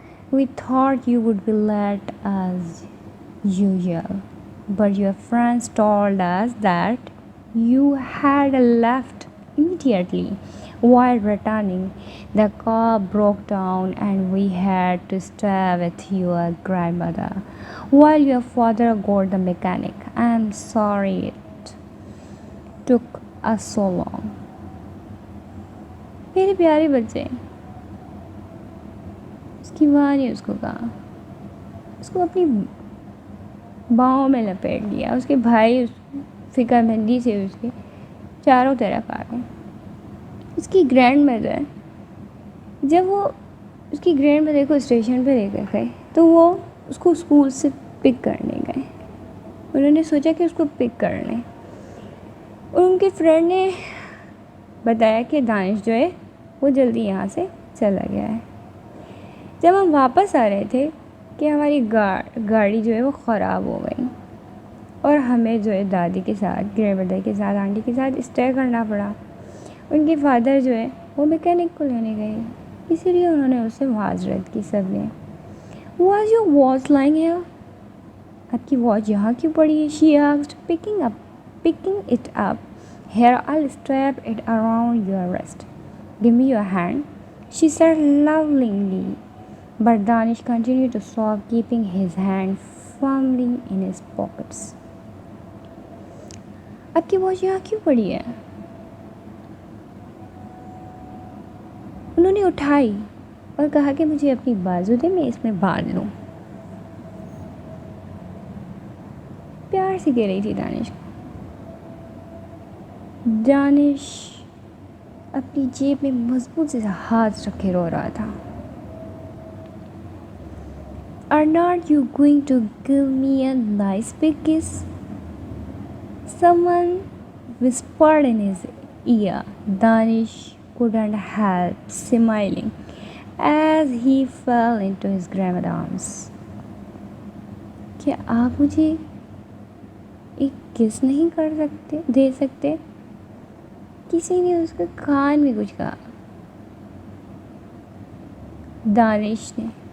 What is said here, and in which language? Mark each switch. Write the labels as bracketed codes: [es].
[en] We thought you would be late as usual, but your friends told us that you had left immediately. While returning, the car broke down and we had to stay with your grandmother while your father got the mechanic. I'm sorry it took us so long. [hi] मेरे प्यारे बच्चे, उसकी माँ ने उसको कहा, उसको अपनी बाहों में लपेट लिया। उसके भाई फिक्रमंदी से उसके चारों तरफ आ गए। उसकी ग्रैंड मदर, जब वो उसकी ग्रैंड मदर को स्टेशन पे लेकर गए तो वो उसको स्कूल से पिक करने गए। उन्होंने सोचा कि उसको पिक कर लें और उनके फ्रेंड ने बताया कि दानिश जो है वो जल्दी यहाँ से चला गया है। जब हम वापस आ रहे थे कि हमारी गाड़ी जो है वो ख़राब हो गई और हमें जो है दादी के साथ, ग्रैंड मदर के साथ, आंटी के साथ स्टे करना पड़ा। उनके फादर जो है वो मैकेनिक को लेने गए, इसीलिए उन्होंने उससे माजरत की सब ने। [en] Was your watch lying here? [hi] आपकी वॉच यहाँ क्यों पड़ी है? [en] She asked, picking it up. Here, I'll strap it around your wrist. Give me your hand, she said lovingly. But Danish continued to sob, keeping his hand firmly in his pockets. [hi] आपकी watch यहाँ क्यों पड़ी है? उन्होंने उठाई और कहा कि मुझे अपनी बाजू दे, मैं इसमें बांध लूँ। प्यार से कह रही थी दानिश। दानिश अपनी जेब में मजबूत से हाथ रखे रो रहा था। [en] Are not you going to give me a nice big kiss? Someone whispered in his ear. Danish couldn't help smiling. as he fell into his grandmother's arms. [hi] क्या आप मुझे एक किस नहीं कर सकते, दे सकते? किसी ने उसके कान में कुछ कहा। दानिश ने।